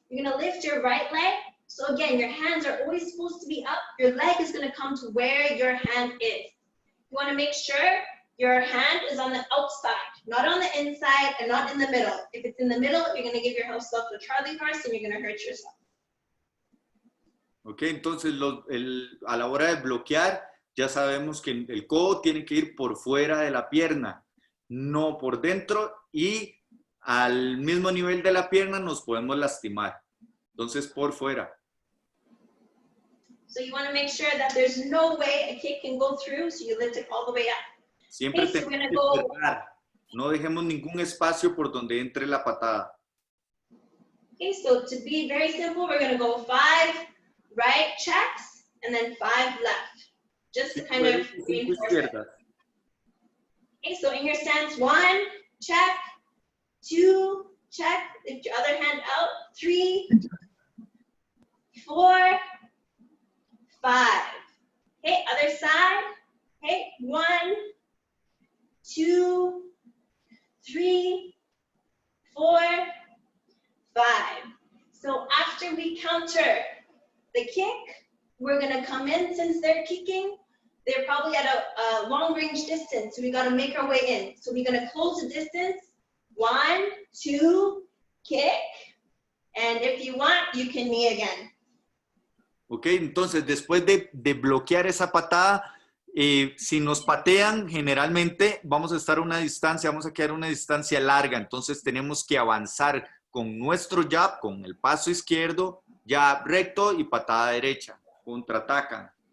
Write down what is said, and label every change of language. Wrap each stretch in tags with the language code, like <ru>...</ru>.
<en>You're gonna lift your right leg. So again, your hands are always supposed to be up. Your leg is gonna come to where your hand is. You wanna make sure your hand is on the outside, not on the inside and not in the middle. If it's in the middle, you're gonna give yourself a Charlie horse and you're gonna hurt yourself.</en> <es>Ok, entonces a la hora de bloquear, ya sabemos que el codo tiene que ir por fuera de la pierna, no por dentro, y al mismo nivel de la pierna nos podemos lastimar. Entonces, por fuera.</es> <en>So you want to make sure that there's no way a kick can go through, so you lift it all the way up.</en> <es>Siempre</es> <en>Okay, so</en> <es>tenemos que cerrar. No dejemos ningún espacio por donde entre la patada.</es> <en>Okay, so to be very simple, we're going to go 5 right checks and then 5 left, just to kind of reinforce it. Okay, so in your stance, 1, check, 2, check, lift your other hand out, 3, 4, 5. Okay, other side. Okay, 1, 2, 3, 4, 5. So after we counter the kick, we're gonna come in. Since they're kicking, they're probably at a long range distance, so we gotta make our way in. So we're gonna close the distance. 1, 2, kick, and if you want, you can knee again.</en> <es>Ok, entonces después de bloquear esa patada, si nos patean, generalmente vamos a estar a una distancia, vamos a quedar a una distancia larga, entonces tenemos que avanzar con nuestro jab, con el paso izquierdo, jab recto y patada derecha, contraatacan.</es>